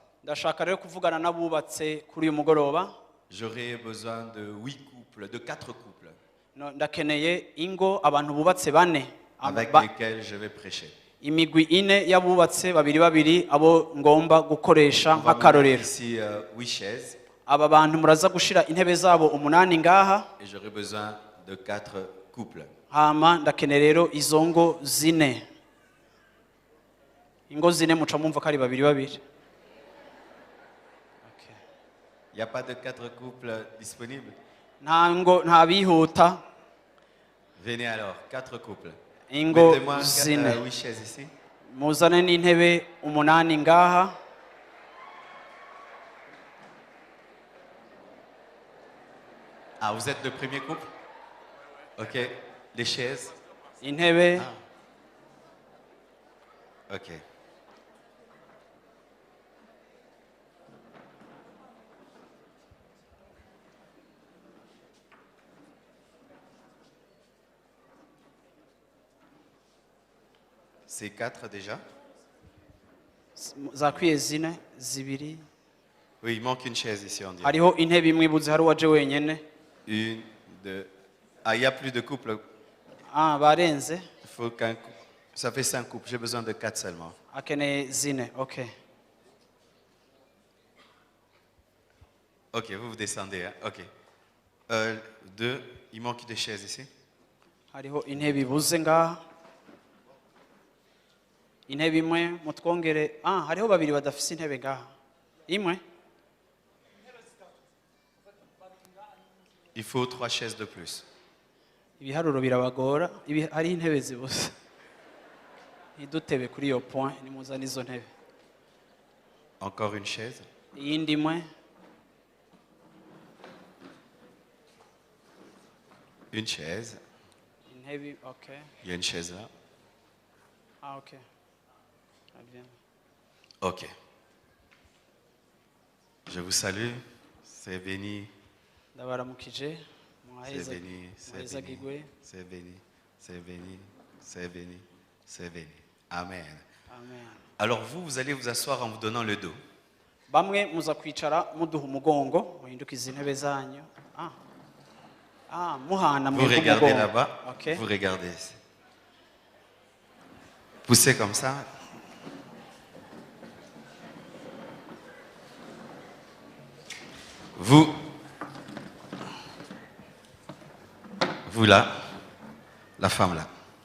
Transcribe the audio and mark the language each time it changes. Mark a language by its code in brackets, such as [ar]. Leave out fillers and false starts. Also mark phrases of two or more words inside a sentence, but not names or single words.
[fr] j'aurai besoin de 8 couples, de 4 couples avec lesquels je vais prêcher. [rn] imigwi ine y'abubatse babiri babiri abo ngomba gukoresha nk'akarorero. [fr] Ici 8 chaises [rn] Aba bantu muraza gushira intebe zabo umunani ngaha, [fr] et j'aurai besoin de 4 couples. [rn] hama ndakeneye rero izo ngo zine. Ingo zine muca mumva ko ari babiri babiri. [fr] Il n'y a pas de 4 couples disponibles? [rn] Nta bihuta. [fr] Venez alors, 4 couples. [rn] Ingo [fr] Mettez-moi 8 [rn] zine. [fr] chaises ici. [rn] Muzane n'intebe umunani ngaha. [fr] Ah, vous êtes le premier couple? Ok. Les chaises? [rn] Intebe. [fr] Ok. C'est 4 déjà? [rn] Zakwiye zine, zibiri. [fr] Oui, il manque une chaise ici, on dirait. [rn] Hariho intebe imwe ibuze hari uwaje wenyene. [fr] Une, deux. Ah, il n'y a plus de couple. [rn] Barenze. [fr] Il faut qu'un couple. Ça fait 5 couples. J'ai besoin de 4 seulement. [rn] Akeneye zine, ok. [fr] Ok, vous descendez. Hein? Ok. 2. Il manque des chaises ici. [rn] Hariho intebe ibuze ngaha. Intebe imwe mutwongere. Hariho babiri badafise intebe ngaha. Imwe. [fr] Il faut 3 chaises de plus. [rn] Ibiharuro birabagora. Hari intebe zibuze. Ntidutebe kuri iyo point nimuzane izo ntebe. [fr] Encore une chaise. [rn] Iyindi imwe. [fr] Une chaise. [rn] Intebe, ok. [fr] Il y a une chaise là. Ok. Très bien. Ok. Je vous salue. C'est béni. [rn] Ndabaramukije. [fr] C'est béni. C'est béni. C'est béni. C'est béni. C'est béni. C'est béni. Amen. Amen. Alors vous allez vous asseoir en vous donnant le dos. [rn] Bamwe muza kwicara muduha umugongo, muhindukiza intebe zanyu. Muhana [fr] Vous regardez là-bas. Okay. Vous regardez ici. Poussez comme ça. Vous là, la femme là.